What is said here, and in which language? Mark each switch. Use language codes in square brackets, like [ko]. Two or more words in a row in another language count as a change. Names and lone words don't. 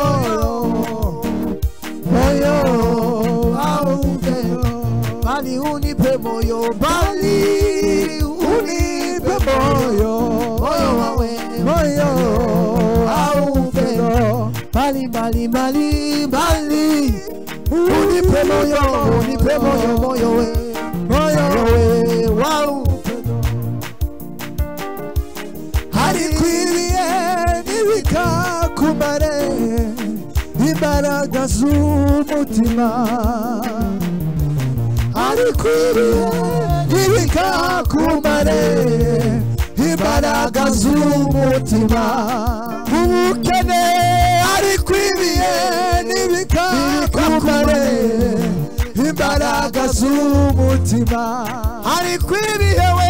[sw] moyo wa upendo bali unipe moyo bali unipe moyo Bali unipe moyo wow [rw] harikwiriye nibikakumare imbaraga z'umutima harikwiriye nibikakumare imbaraga z'umutima ubukene harikwiriye nibikakumare imbaraga z'umutima harikwiriye